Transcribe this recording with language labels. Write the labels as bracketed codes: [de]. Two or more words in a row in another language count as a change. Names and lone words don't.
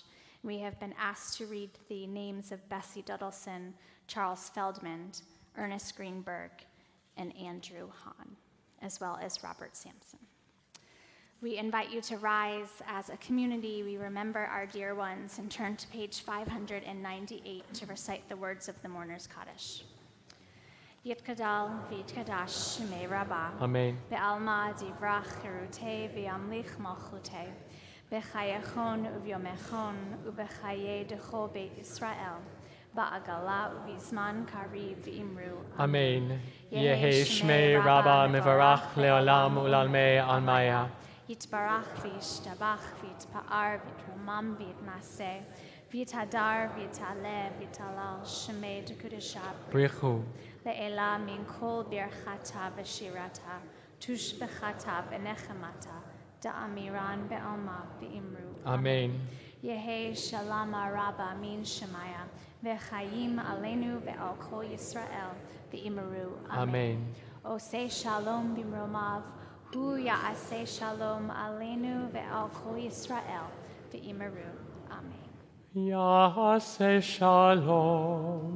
[en] We have been asked to read the names of Bessie Duddleson, Charles Feldman, Ernest Greenberg, and Andrew Hahn, as well as Robert Sampson. We invite you to rise as a community. We remember our dear ones and turn to page 598 to recite the words of the Mourner's Kaddish. [arc] יתגדל ויתקדש שמה רבא. אמן. בעלמא די ברא כרעותה וימליך מלכותה. בחייכון וביומיכון ובחיי דכל בית ישראל. בעגלא ובזמן קריב ואמרו. אמן. יהא שמה רבא מברך לעלם ולעלמי עלמיא. יתברך וישתבח ויתפאר ויתרומם ויתנשא. ויתהדר ויתעלה ויתהלל שמה דקודשא. בריך הוא. לעלא מן כל ברכתא ושירתא. תשבחתא ונחמתא דאמירן בעלמא ואמרו. אמן. יהא שלמא רבא מן שמיא. וחיים עלינו ועל כל ישראל ואמרו. אמן. [he] עושה שלום במרומיו. הוא יעשה שלום עלינו ועל כל ישראל ואמרו. אמן. יעשה שלום.